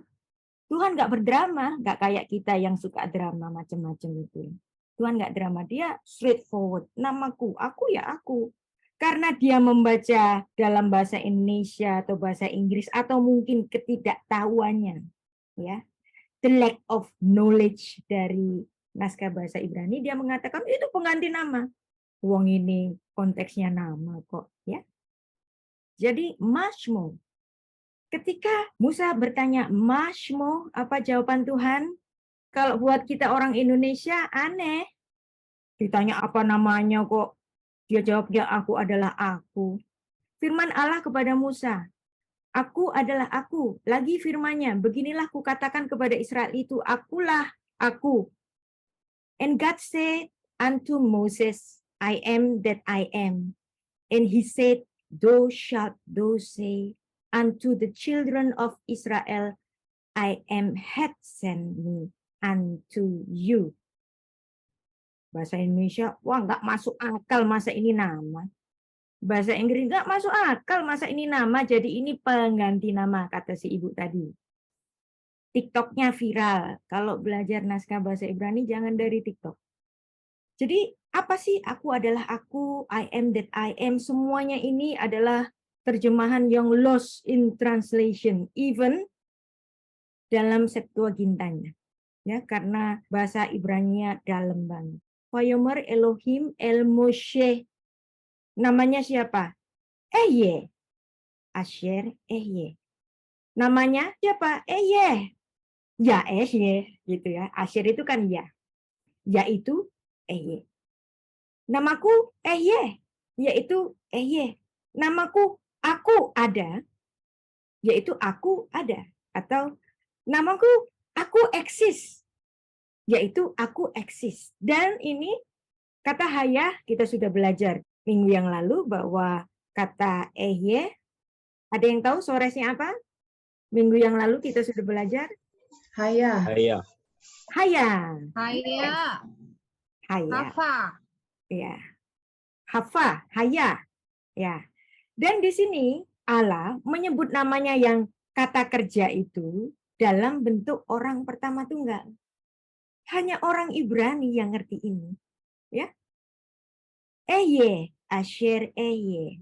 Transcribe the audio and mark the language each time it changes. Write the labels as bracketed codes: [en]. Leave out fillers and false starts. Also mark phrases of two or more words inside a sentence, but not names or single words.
[id] Tuhan nggak berdrama, nggak kayak kita yang suka drama macam-macam itu. Tuhan nggak drama, dia straightforward. Namaku, aku ya aku. Karena dia membaca dalam bahasa Indonesia atau bahasa Inggris atau mungkin ketidaktahuannya, ya, [en] the lack of knowledge [id] dari naskah bahasa Ibrani, dia mengatakan itu pengganti nama. Wong ini konteksnya nama kok, ya. Jadi Mashmo. Ketika Musa bertanya, Mashmo, apa jawaban Tuhan? Kalau buat kita orang Indonesia aneh. Ditanya apa namanya kok. Dia jawabnya, aku adalah aku. Firman Allah kepada Musa, aku adalah aku. Lagi firmannya, beginilah kukatakan kepada Israel itu, akulah aku. [en] And God said unto Moses, I am that I am. And he said, thou shalt thou say unto the children of Israel, I am had sent me unto you. [id] Bahasa Indonesia, wah nggak masuk akal masa ini nama. Bahasa Inggris nggak masuk akal masa ini nama, jadi ini pengganti nama, kata si ibu tadi. TikToknya viral. Kalau belajar naskah bahasa Ibrani jangan dari TikTok. Jadi apa sih aku adalah aku, [en] I am that I am, [id] semuanya ini adalah terjemahan yang [en] lost in translation, [id] even dalam Septuagintanya. Ya, karena bahasa Ibrani dalam banget. [he] ויאמר אלהים אל משה. [id] Namanya siapa? Ehye. [he] אשר אהיה. [id] Namanya siapa? Ehye. Ya Ehye gitu ya. Asher itu kan ya. Ya itu Ehye. Namaku Ehye, yaitu Ehye. Namaku aku ada, yaitu aku ada. Atau namaku aku eksis, yaitu aku eksis. Dan ini kata hayah kita sudah belajar minggu yang lalu bahwa kata Ehye, ada yang tahu soresnya apa? Minggu yang lalu kita sudah belajar Haya. Hayah. hayah. Haya. Hayah. Hafa. Ya. Hafa, hayah. Ya. Dan di sini Allah menyebut namanya yang kata kerja itu dalam bentuk orang pertama tunggal. Hanya orang Ibrani yang ngerti ini. Ya. [he] אהיה, אשר אהיה.